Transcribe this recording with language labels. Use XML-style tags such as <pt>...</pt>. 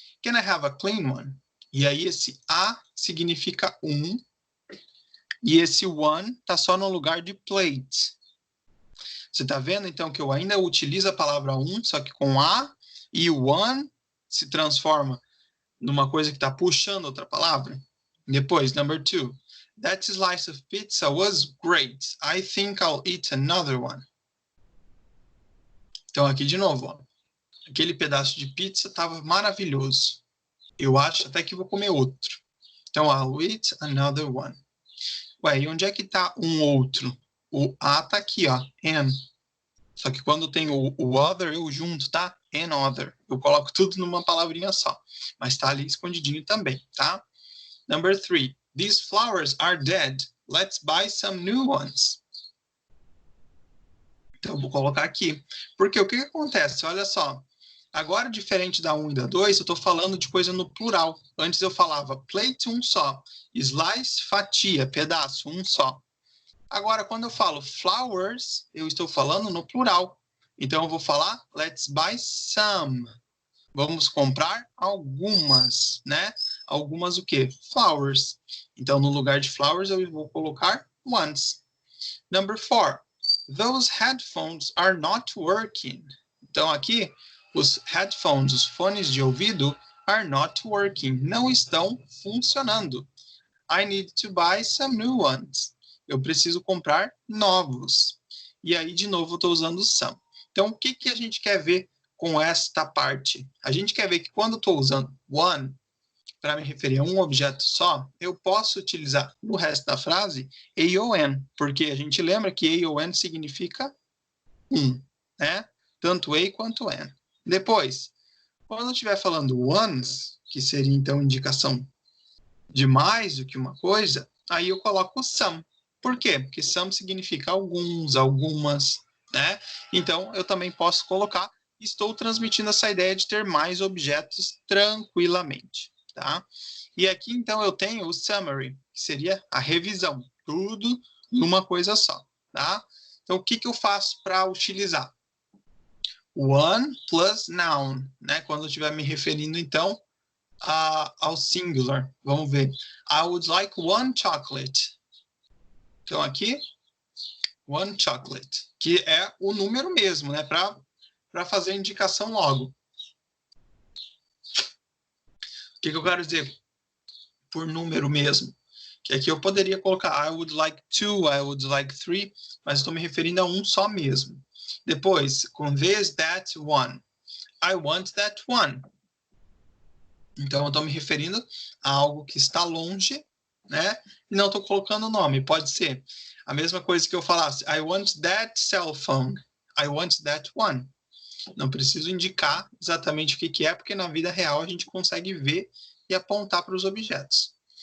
<en>Can I have a clean one?</en> <pt>E aí esse a significa um, e esse one está só no lugar de plate. Você está vendo, então, que eu ainda utilizo a palavra um, só que com a, e o one se transforma numa coisa que está puxando outra palavra. Depois, number 2.</pt> <en>That slice of pizza was great. I think I'll eat another one.</en> <pt>Então, aqui de novo, ó. Aquele pedaço de pizza estava maravilhoso. Eu acho até que vou comer outro.</pt> <en>Então, I'll eat another one.</en> <pt>Ué, e onde é que está um outro? O a está aqui, ó, an. Só que quando tem o other, eu junto, tá? And other. Eu coloco tudo numa palavrinha só. Mas está ali escondidinho também, tá?</pt> <en>Number 3. These flowers are dead. Let's buy some new ones.</en> <pt>Então, eu vou colocar aqui. Porque o que acontece? Olha só. Agora, diferente da 1 e da 2, eu estou falando de coisa no plural. Antes eu falava plate, um só. Slice, fatia, pedaço, um só. Agora, quando eu falo flowers, eu estou falando no plural. Então, eu vou falar let's buy some. Vamos comprar algumas, né? Algumas o quê? Flowers. Então, no lugar de flowers, eu vou colocar ones.</pt> <en>Number 4. Those headphones are not working.</en> <pt>Então, aqui, os headphones, os fones de ouvido,</pt> <en>are not working.</en> <pt>Não estão funcionando.</pt> <en>I need to buy some new ones.</en> <pt>Eu preciso comprar novos. E aí, de novo, eu estou usando some. Então, o que a gente quer ver com esta parte? A gente quer ver que quando eu estou usando one, para me referir a um objeto só, eu posso utilizar no resto da frase AON, porque a gente lembra que AON significa um, né? Tanto A quanto N. Depois, quando eu estiver falando ones, que seria então indicação de mais do que uma coisa, aí eu coloco some. Por quê? Porque some significa alguns, algumas, né? Então, eu também posso colocar, estou transmitindo essa ideia de ter mais objetos tranquilamente, tá? E aqui, então, eu tenho o summary, que seria a revisão, tudo numa coisa só, tá? Então, o que eu faço para utilizar? One plus noun, né? Quando eu estiver me referindo, então, ao singular. Vamos ver.</pt> <en>I would like one chocolate.</en> <pt>Então, aqui, one chocolate, que é o número mesmo, né? Para fazer a indicação logo. O que eu quero dizer por número mesmo? Que aqui eu poderia colocar</pt> <en>I would like two, I would like three,</en> <pt>mas estou me referindo a um só mesmo. Depois, com this, that, one.</pt> <en>I want that one.</en> <pt>Então, eu estou me referindo a algo que está longe, né? E não estou colocando o nome. Pode ser a mesma coisa que eu falasse</pt> <en>I want that cell phone. I want that one.</en> <pt>Não preciso indicar exatamente o que é, porque na vida real a gente consegue ver e apontar para os objetos.</pt>